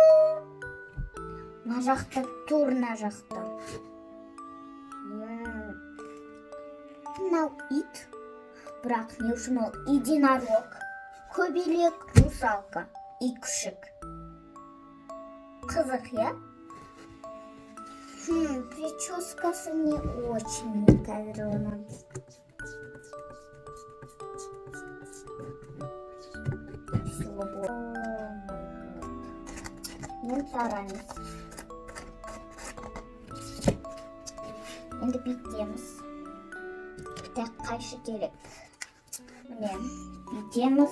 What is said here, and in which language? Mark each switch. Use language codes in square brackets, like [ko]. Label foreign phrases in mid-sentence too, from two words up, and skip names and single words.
[kk] Мына жақта, тур мына жақта. Мынау ит. Бірақ не үшін ол единорог, көбелек, русалка и күшік. Қызық, я? [ru] Прическасы не очень, мне кажется. [kk] Мен тарамыз. Енді бүйтеміз. Так, қайшы керек. Міне, бүйтеміз.